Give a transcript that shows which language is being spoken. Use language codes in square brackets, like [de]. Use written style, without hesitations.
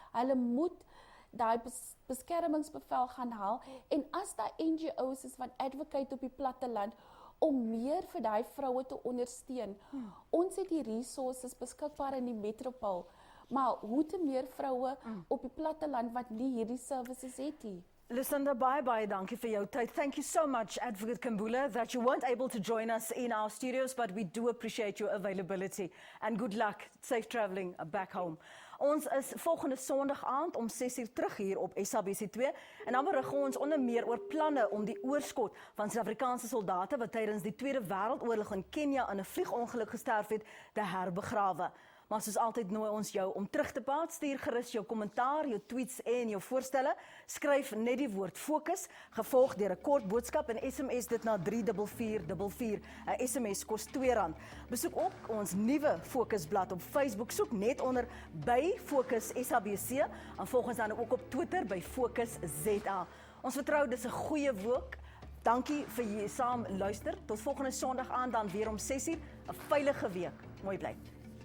[af] Hulle moet daai beskermingsbevel gaan haal en as daar NGO's is wat advocate op die platteland om meer vir daai vroue te ondersteun. Ons het die resources beskikbaar in die metropool, maar hoe te meer vroue op die platteland wat nie hierdie services het nie. Lucinda, bye, dankie vir jou tyd. [en] Thank you so much, Advocate Kambula, that you weren't able to join us in our studios, but we do appreciate your availability. And good luck, safe travelling back home. [af] Ons is volgende Sondag aand om 6:00 terug hier op SABC 2 en dan berig ons onder meer oor planne om die oorskot van Suid-Afrikaanse soldate wat tydens die Tweede Wêreldoorlog in Kenia in 'n vliegongeluk gesterf het, te herbegrawe. Maar soos altyd nooi ons jou om terug te praat. Stuur gerus jou kommentaar, jou tweets en jou voorstelle. Skryf net die woord Fokus, gevolg deur 'n kort boodskap en SMS dit na 34444. 'n SMS kos R2. Besoek ook ons nuwe Fokusblad op Facebook. Soek net onder by Fokus SABC en volg ons dan ook op Twitter by Fokus ZA. Ons vertrou dis 'n goeie week. Dankie vir jy saam luister. Tot volgende Sondag aan dan weer om 6:00. 'n Veilige week. Mooi bly.